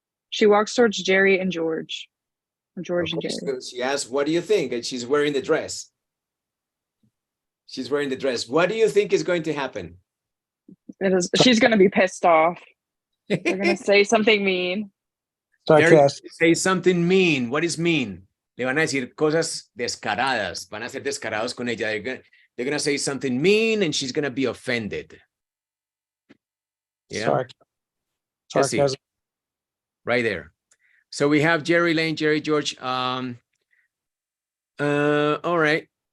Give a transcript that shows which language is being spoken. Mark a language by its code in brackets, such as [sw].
[en] She walks towards Jerry and George. Or George and Jerry. So she asks, what do you think? And she's wearing the dress. What do you think is going to happen? She's going to be pissed off. They're going to say something mean. Say something mean. What is mean? [es] Le van a decir cosas descaradas. Van a ser descarados con ella. [en] They're going to say something mean and she's going to be offended. Yeah. Sarcasm. Right there. So we have Jerry, Elaine, Jerry, George. All right.